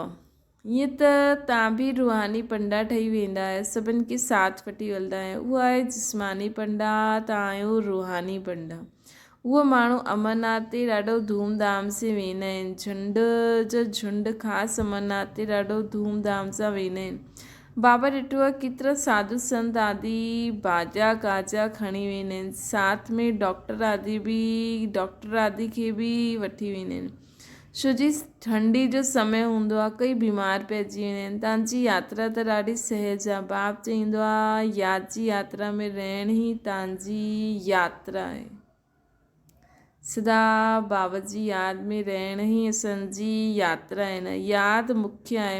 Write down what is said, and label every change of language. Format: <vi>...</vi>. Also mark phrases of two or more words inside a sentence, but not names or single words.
<sd>ईअं त तव्हां बि रूहानी पंडा ठही वेंदा आहियो, सभिनि खे साथ वठी हलंदा आहियो। उहा आहे जिस्मानी पंडा, तव्हां आहियो रूहानी पंडा। उहो माण्हू अमरनाथ ते ॾाढो धूमधाम से वेंदा आहिनि, झुंड जो झुंड ख़ासि अमरनाथ ते ॾाढो धूमधाम सां वेंदा आहिनि। बाबा ॾिठो आहे केतिरा साधु संत आदि बाजा गाजा खणी वेंदा आहिनि, साथ में डॉक्टर आदि खे बि वठी वेंदा आहिनि। छो जी ठंडी जो समय हूंदो आहे, कई बीमार पइजी वेंदा आहिनि। तव्हांजी यात्रा त ॾाढी सहज आहे। बाप चईंदो आहे यादि जी यात्रा में रहण ई तव्हांजी यात्रा आहे। सदा बाबा जी यादि में रहण ई असांजी यात्रा आहे न, यादि मुख्य आहे।</sd>